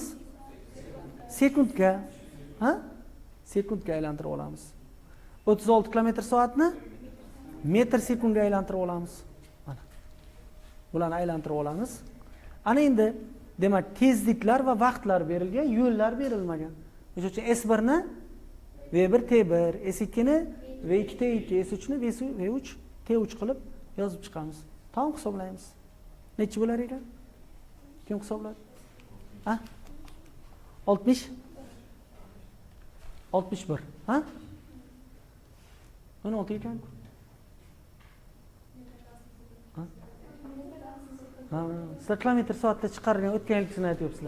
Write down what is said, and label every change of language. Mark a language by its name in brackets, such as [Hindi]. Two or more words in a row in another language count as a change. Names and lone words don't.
[Uzbek] Sekundga, ha? Sekundga aylantirib olamiz. 36 km/soatni metr sekundga aylantirib olamiz. Mana. Bularni aylantirib olamiz. Ana endi demak tezliklar va vaqtlar berilgan, yo'llar berilmagan. O'sha uchun S1 ni V1 T1, S2 ni V2 T2, S3 ni V3 T3 qilib yozib chiqamiz. Tamom hisoblaymiz. Necha bo'lar ekan? Kim hisobladi? Ha? 60 61, ha? 16 ekan. Ha, sizlar km/soatda chiqargan o'tgan yilgisini aytyapsizlar.